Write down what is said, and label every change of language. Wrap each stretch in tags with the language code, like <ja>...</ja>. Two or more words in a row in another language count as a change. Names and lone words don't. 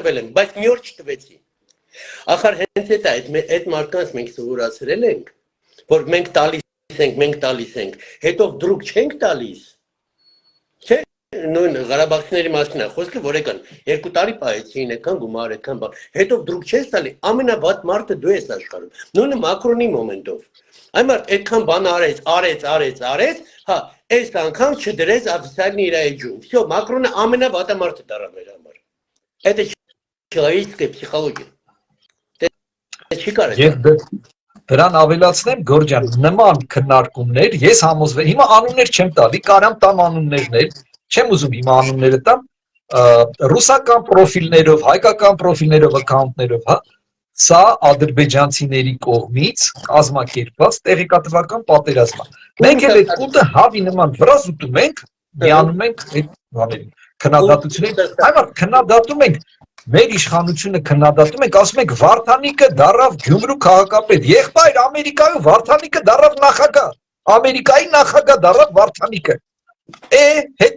<hy>տվել եմ, բայց մի օր չտվեցի։ Ախր հենց այդ մարդկանց մենք սովորացրել ենք, որ մենք տալիս ենք, հետո դրուկ չենք տալիս։ Չէ, նույն Ղարաբաղցիների մասին է խոսքը, որ եկան 2 տարի պահեցին, եկան գումար, եկան բան, հետո դրուկ չես տալի, ամենավատ մարդը դու ես աշխարհում։ Նույնը Մակրոնի մոմենտով։ Այն մարդ այդքան բան արեց, հա, այս անգամ չդրեց օֆիցիալն իր էջում։ Всё, Մակրոնը ամենավատը մարդը դառավ մեր համար։</hy> <ru>Это человеческая психология։</ru> <hy>Չի կարելի։ Դրան ավելացնեմ Գորջան, նման քննարկումներ ես համոզվել, հիմա անուններ չեմ տալի, կարամ տամ անուններներ, չեմ ուզում հիմա անունները տամ, ռուսական պրոֆիլներով, հայկական պրոֆիլներով, ակաունտներով, հա, սա ադրբեջանցիների կողմից կազմակերպված տեղեկատվական պատերազմ է։ Մենք էլ այդ կուտը հավի նման վրազ ուտում ենք, միանում ենք այդ բաներին, քննադատություններին, այո, քննադատում ենք մեր իշխանությունը քննադատում ենք, ասում ենք Վարդանիկը դառավ Գյումրու քաղաքապետ, եղբայր Ամերիկայում Վարդանիկը դառավ նախագահ, Ամերիկայի նախագահ դառավ Վարդանիկը, հետո</hy>